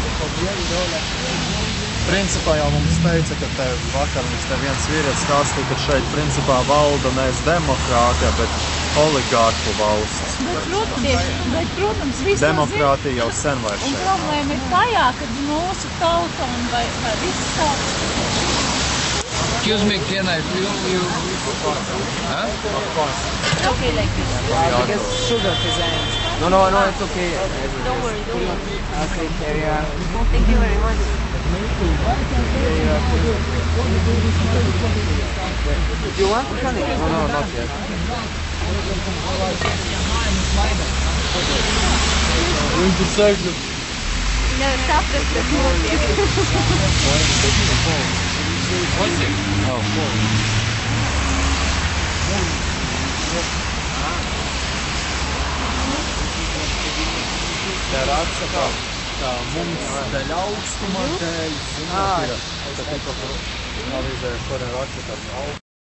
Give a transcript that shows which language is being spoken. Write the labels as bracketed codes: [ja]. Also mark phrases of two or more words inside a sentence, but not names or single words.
[lv] Principā jau mums teica, ka te vakar mums te viens vīrietis stāstīja, ka šeit principā valda nevis demokrātija, bet oligārku valsts. Bet, protams, viss Demokrātija jau sen vairs un šeit. problēma ir tajā, ka mūsu tauta un vai viss tauta. [en] Excuse me, can I film you? Huh? Okay, like this. Because sugar presents. No, it's okay. Don't worry, don't worry. Okay, carry on. Thank you very much. Do you want honey? No, not yet. [lv] Nevar saprast, kas notiek. Te raksta, ka mums dēļ augstuma dēļ, zināt, ir, ka tika avīzē šodien raksta, ka